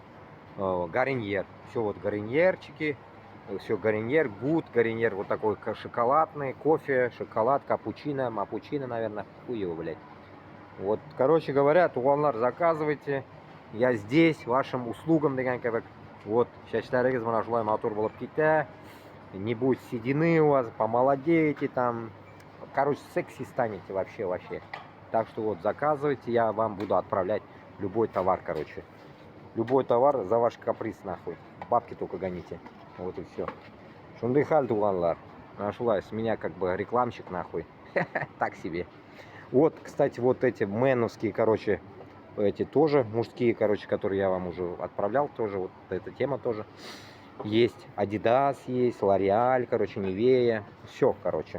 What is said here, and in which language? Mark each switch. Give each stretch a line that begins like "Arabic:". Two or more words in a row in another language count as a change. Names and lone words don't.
Russian: Гарньер. Все вот гарньерчики. Все гарньер, гуд, гарньер вот такой шоколадный. Кофе, шоколад, капучино, мапучино, наверное. Хуй его, блядь. Вот, короче говоря, туғандар, заказывайте. Я здесь, вашим услугам
Kazakh: деген кебек. Вот, шашларыңыз мына шулай мотор болып кетті.
Russian: Не будет седины у вас, помолодеете там. Короче, секси станете вообще. Так что вот, заказывайте, я вам буду отправлять любой товар, короче. Любой товар за ваш каприз, нахуй. Бабки только гоните. Вот и все.
Kazakh: Шундай халь, туғандар. Шулай,
Russian: с меня как бы рекламщик, нахуй. Так себе. Вот, кстати, вот эти меновские, короче, эти тоже мужские, короче, которые я вам уже отправлял, тоже вот эта тема тоже есть. Adidas есть, L'Oreal, короче, Nivea, все, короче.